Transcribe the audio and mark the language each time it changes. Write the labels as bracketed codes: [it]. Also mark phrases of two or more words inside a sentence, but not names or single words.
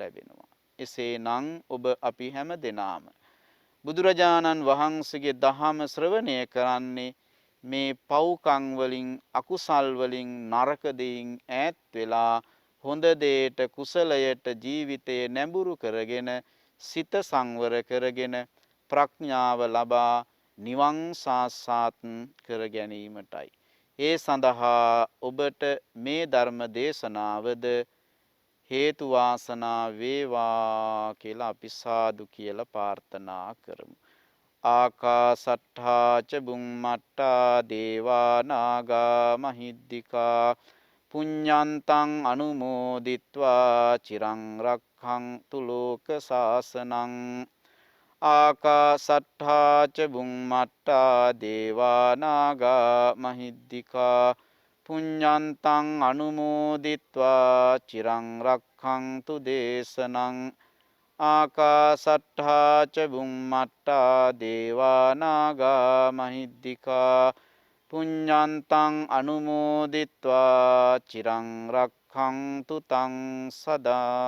[si] එසේනම් ඔබ අපි හැම දෙනාම බුදුරජාණන් වහන්සේගේ දහම ශ්‍රවණය කරන්නේ මේ පව්කම් වලින් අකුසල් වලින් නරක දෙයින් ඈත් වෙලා හොඳ දෙයට කුසලයට ජීවිතය නැඹුරු කරගෙන සිත සංවර කරගෙන ප්‍රඥාව ලබා නිවන් සාක්ෂාත් කර ගැනීමටයි. ඒ සඳහා ඔබට මේ ධර්ම දේශනාවද හේතු වාසනා වේවා කියලා අපි සාදු කියලා ප්‍රාර්ථනා කරමු. [pi] ආකාසට්ඨා ච බුම්මට්ඨා දේවා නාග මහිද්దికා පුඤ්ඤන්තං අනුමෝදිත්වා චිරං රක්ඛන්තු ලෝක සාසනං ආකාසට්ඨා ච බුම්මට්ඨා දේවා නාග මහිද්దికා පුඤ්ඤන්තං අනුමෝදිත්වා චිරං රක්ඛන්තු දේශනං ආකාසට්ඨා ච බුම්මට්ඨා දේවා නාග මහිද්దికා පුඤ්ඤන්තං අනුමෝදිත්වා චිරං රක්ඛන්තු තං සදාති.